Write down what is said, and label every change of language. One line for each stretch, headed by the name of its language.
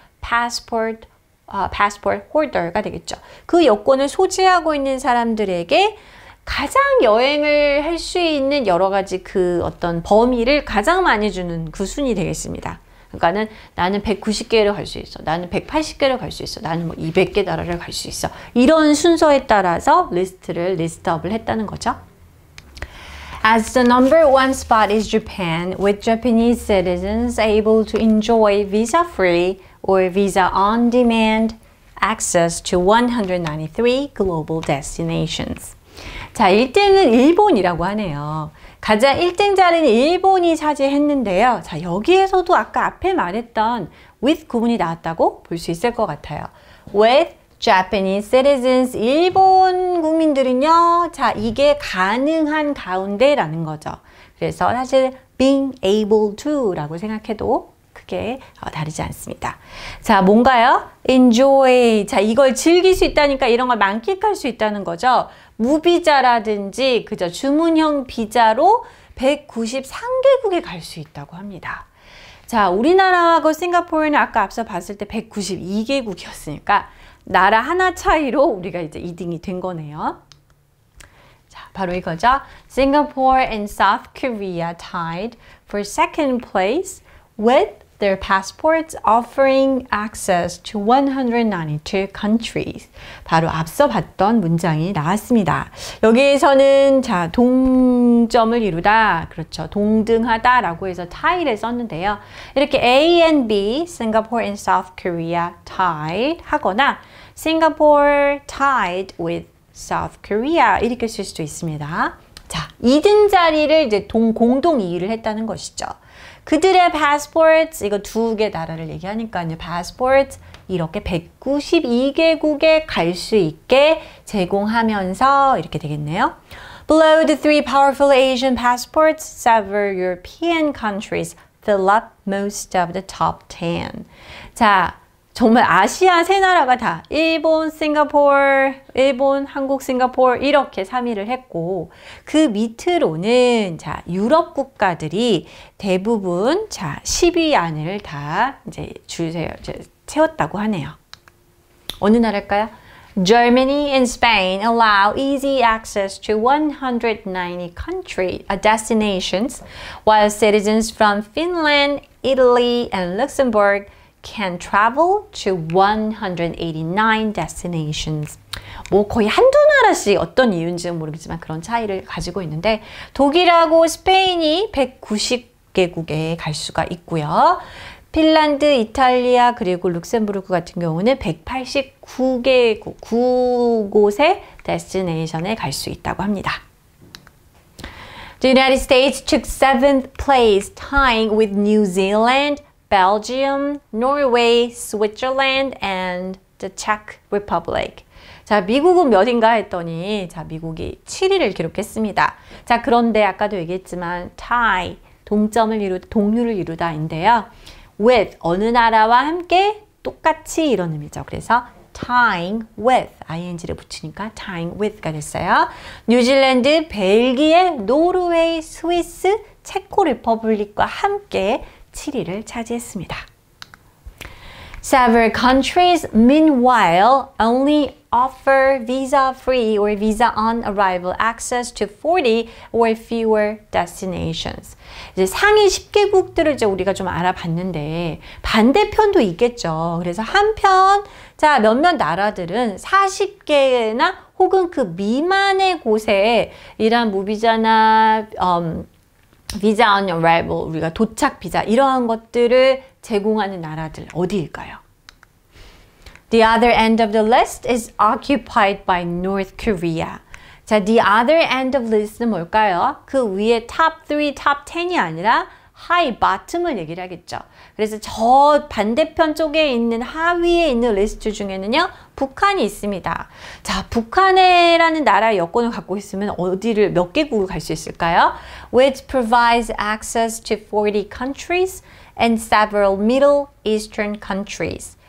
Korean: passport holder가 되겠죠. 그 여권을 소지하고 있는 사람들에게 가장 여행을 할 수 있는 여러 가지 그 어떤 범위를 가장 많이 주는 그 순위 되겠습니다. 그러니까는 나는 190개를 갈 수 있어. 나는 180개를 갈 수 있어. 나는 뭐 200개 나라를 갈 수 있어. 이런 순서에 따라서 리스트업을 했다는 거죠.
English: As the number one spot is Japan, with Japanese citizens able to enjoy visa-free or visa-on-demand access to 193 global destinations.
Korean: 자, 1등은 일본이라고 하네요. 가장 1등 자리는 일본이 차지했는데요. 자, 여기에서도 아까 앞에 말했던 with 구문이 나왔다고 볼 수 있을 것 같아요.
English: With Japanese citizens,
Korean: 일본 국민들은요. 자, 이게 가능한 가운데라는 거죠. 그래서 사실
English: being able to
Korean: 라고 생각해도 크게 다르지 않습니다. 자, 뭔가요? enjoy. 자, 이걸 즐길 수 있다니까 이런 걸 만끽할 수 있다는 거죠. 무비자라든지 그죠? 주문형 비자로 193개국에 갈 수 있다고 합니다. 자, 우리나라하고 싱가포르는 아까 앞서 봤을 때 192개국이었으니까 나라 하나 차이로 우리가 이제 2등이 된 거네요. 자, 바로 이거죠.
English: Singapore and South Korea tied for second place with their passports offering access to 192 countries.
Korean: 바로 앞서 봤던 문장이 나왔습니다. 여기에서는 자, 동점을 이루다, 그렇죠. 동등하다 라고 해서 tie를 썼는데요. 이렇게 A and B,
English: Singapore and South Korea tied
Korean: 하거나
English: Singapore tied with South Korea
Korean: 이렇게 쓸 수도 있습니다. 자, 2등 자리를 이제 공동 2위를 했다는 것이죠. 그들의 passports, 이거 두 개 나라를 얘기하니까요. passports 이렇게 192개국에 갈 수 있게 제공하면서 이렇게 되겠네요.
English: Below the three powerful Asian passports, several European countries fill up most of the top 10.
Korean: 자, 정말 아시아 세 나라가 다 일본, 싱가포르, 일본, 한국, 싱가포르 이렇게 3위를 했고 그 밑으로는 자, 유럽 국가들이 대부분 자, 10위 안을 다 이제 채웠다고 하네요. 어느 나라일까요?
English: Germany and Spain allow easy access to 190 destinations, while citizens from Finland, Italy, and Luxembourg can travel to 189 destinations.
Korean: 뭐 거의 한두 나라씩 어떤 이유인지는 모르겠지만 그런 차이를 가지고 있는데 독일하고 스페인이 190개국에 갈 수가 있고요. 핀란드, 이탈리아 그리고 룩셈부르크 같은 경우는 189개국, 9곳의 데스티네이션에 갈 수 있다고 합니다.
English: The United States took 7th place, tying with New Zealand, Belgium, Norway, Switzerland, and the Czech Republic.
Korean: 자, 미국은 몇인가 했더니 자, 미국이 7위를 기록했습니다. 자, 그런데 아까도 얘기했지만 tie, 동률을 이루다인데요. with, 어느 나라와 함께 똑같이 이런 의미죠. 그래서 tying with, ing를 붙이니까 tying with가 됐어요. 뉴질랜드, 벨기에, 노르웨이, 스위스, 체코 리퍼블릭과 함께 7위를 차지했습니다.
English: Several countries, meanwhile, only offer visa-free or visa-on-arrival access to 40 or fewer destinations.
Korean: 이제 상위 10개국들을 이제 우리가 좀 알아봤는데 반대편도 있겠죠. 그래서 한편, 자, 몇몇 나라들은 40개나 혹은 그 미만의 곳에 이런 무비자나 visa on arrival, 우리가 도착 비자 이러한 것들을 제공하는 나라들 어디일까요?
English: The other end of the list is occupied by North Korea.
Korean: 자,
English: the other end of the list
Korean: 는 뭘까요? 그 위에 top 3, top 10이 아니라 high, bottom을 얘기를 하겠죠. 그래서 저 반대편 쪽에 있는 하위에 있는 리스트 중에는요, 북한이 있습니다. 자, 북한이라는 나라의 여권을 갖고 있으면 어디를 몇 개국을 갈 수 있을까요?
English: Which provides access to 40 countries and several Middle Eastern countries.